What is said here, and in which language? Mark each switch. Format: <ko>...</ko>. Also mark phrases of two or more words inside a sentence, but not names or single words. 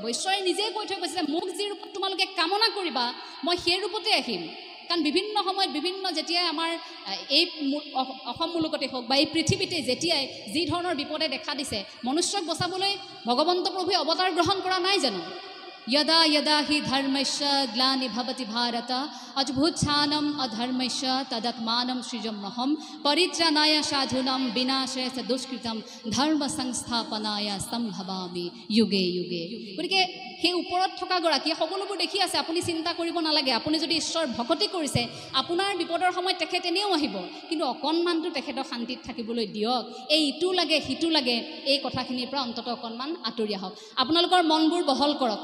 <as>ঈশ্বৰে নিজেই কৈ থৈ গৈছে যে মোক যি ৰূপত তোমালোকে কামনা কৰিবা মই সেই ৰূপতে আহিম। কাৰণ বিভিন্ন সময়ত যেতিয়াই আমাৰ এই অসম মুলুকতে হওক বা এই পৃথিৱীতে যেতিয়াই যি ধৰণৰ বিপদে দেখা দিছে, মনুষ্যক বচাবলৈ ভগৱন্ত প্ৰভুৱে অৱতাৰ গ্ৰহণ কৰা নাই জানো?</as> <sa>यदा यदा हि धर्मस्य ग्लानिर्भवति भारत अद्भुतानाम् अधर्मस्य तदात्मानं सृजम्यहं परित्राणाय साधूनां विनाशाय च दुष्कृतं धर्म संस्थापनाय सम्भवामि युगे युगे।</sa> <as>গতিকে সেই ওপৰত থকা গৰাকী সকলোবোৰ দেখি আছে, আপুনি চিন্তা কৰিব নালাগে। আপুনি যদি ঈশ্বৰ ভকতি কৰিছে, আপোনাৰ বিপদৰ সময়ত তেখেত এনেও আহিব, কিন্তু অকণমানটো তেখেতক শান্তিত থাকিবলৈ দিয়ক। এই ইটো লাগে সিটো লাগে, এই কথাখিনিৰ পৰা অন্ততঃ অকণমান আঁতৰি আহক। আপোনালোকৰ মনবোৰ বহল কৰক।</as>